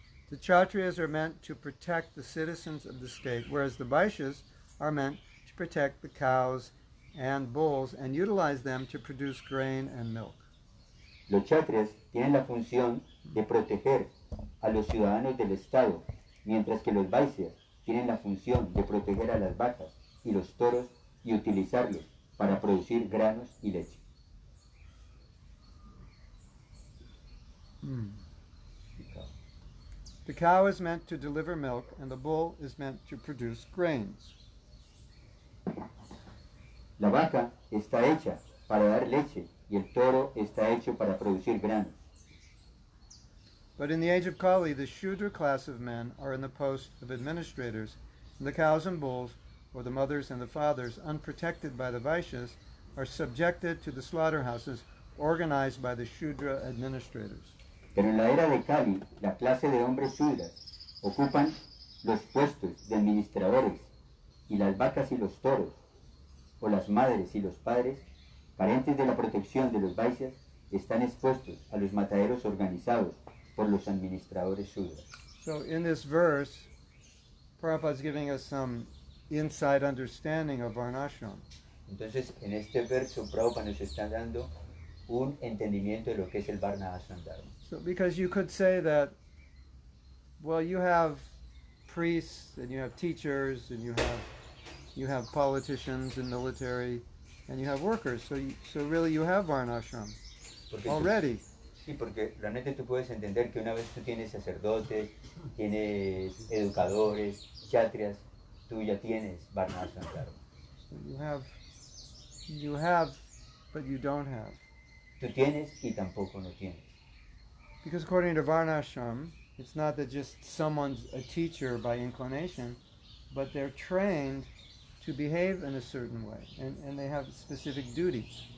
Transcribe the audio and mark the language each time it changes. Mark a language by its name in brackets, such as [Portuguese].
[English] The Kshatriyas are meant to protect the citizens of the state, whereas the Vaishyas are meant to protect the cows and bulls and utilize them to produce grain and milk. [Spanish] Los kshatriyas tienen la función de proteger a los ciudadanos del Estado, mientras que los Vaishyas tienen la función de proteger a las vacas y los toros y utilizarlos para producir granos y leche. [English] The cow is meant to deliver milk and the bull is meant to produce grains. [Spanish] La vaca está hecha para dar leche y el toro está hecho para producir granos. [English] But in the age of Kali, the Shudra class of men are in the post of administrators, and the cows and bulls, or the mothers and the fathers, unprotected by the Vaishyas, are subjected to the slaughterhouses organized by the Shudra administrators. [Spanish] Pero en la era de Kali, la clase de hombres Sūdras ocupan los puestos de administradores y las vacas y los toros, o las madres y los padres, carentes de la protección de los Vaishyas, están expuestos a los mataderos organizados por los administradores Sūdras. [English] So in this verse, Prabhupada is giving us some inside understanding of Varnashram. [Spanish] Entonces, en este verso, Prabhupada nos está dando un entendimiento de lo que es el Varnasrama Dharma. [English] So because you could say that, well, you have priests and you have teachers and you have politicians and military and you have workers. So really you have Varnashram [Spanish] Porque [English] already. [Spanish] sí, porque realmente tú puedes entender que una vez tú tienes sacerdotes, tienes educadores, kshatriyas, tú ya tienes Varnasrama Dharma. [English] So you have, but you don't have. [Spanish] Tú tienes y tampoco no tienes. [English] Because according to Varnashram, it's not that just someone's a teacher by inclination, but they're trained to behave in a certain way, and they have specific duties.